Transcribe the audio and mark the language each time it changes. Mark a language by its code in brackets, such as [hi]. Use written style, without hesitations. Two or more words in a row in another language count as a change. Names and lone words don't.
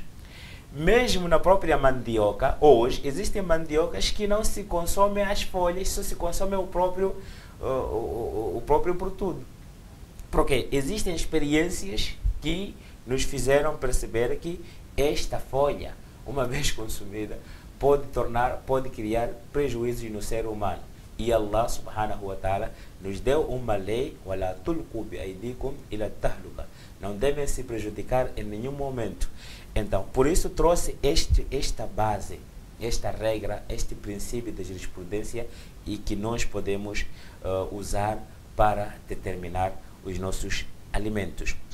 [pt] Mesmo na própria mandioca, hoje, existem mandiocas que não se consomem as folhas, só se consome o próprio produto. Porque existem experiências que nos fizeram perceber que esta folha, uma vez consumida, pode criar prejuízos no ser humano. E [ar] الله سبحانه وتعالى [pt] nos deu uma lei: [ar] وَلَا تُلْقُوا بِأَيْدِيكُمْ إِلَى التَّهْلُكَةِ. [pt] Não devem se prejudicar em nenhum momento. Então, por isso trouxe esta base, esta regra, este princípio de jurisprudência, e que nós podemos usar para determinar os nossos alimentos.